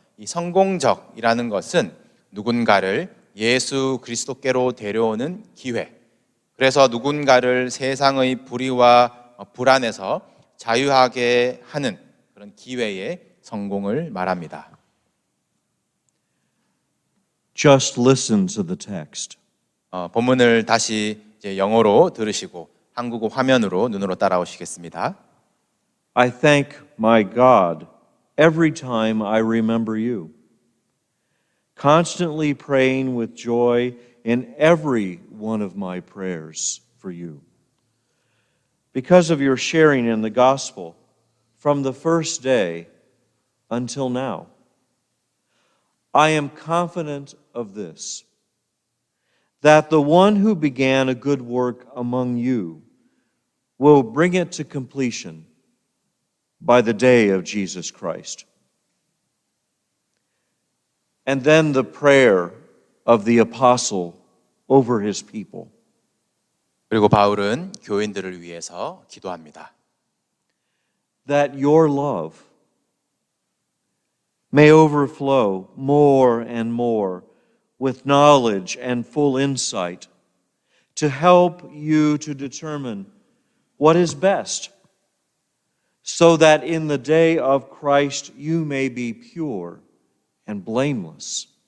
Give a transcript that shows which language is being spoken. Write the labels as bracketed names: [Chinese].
[Korean] 이 성공적이라는 것은 누군가를 예수 그리스도께로 데려오는 기회, 그래서 누군가를 세상의 불의와 불안에서 자유하게 하는 그런 기회의 성공을 말합니다. [English] Just listen to the text. [Korean] 본문을 다시 이제 영어로 들으시고 한국어 화면으로 눈으로 따라오시겠습니다. [English] I thank my God every time I remember you, constantly praying with joy in every one of my prayers for you, because of your sharing in the gospel from the first day until now. I am confident of this, that the one who began a good work among you will bring it to completion by the day of Jesus Christ. And then the prayer of the apostle over his people. [Korean] 그리고 바울은 교인들을 위해서 기도합니다. [English] That your love may overflow more and more with knowledge and full insight to help you to determine what is best, so that in the day of Christ you may be pure and blameless,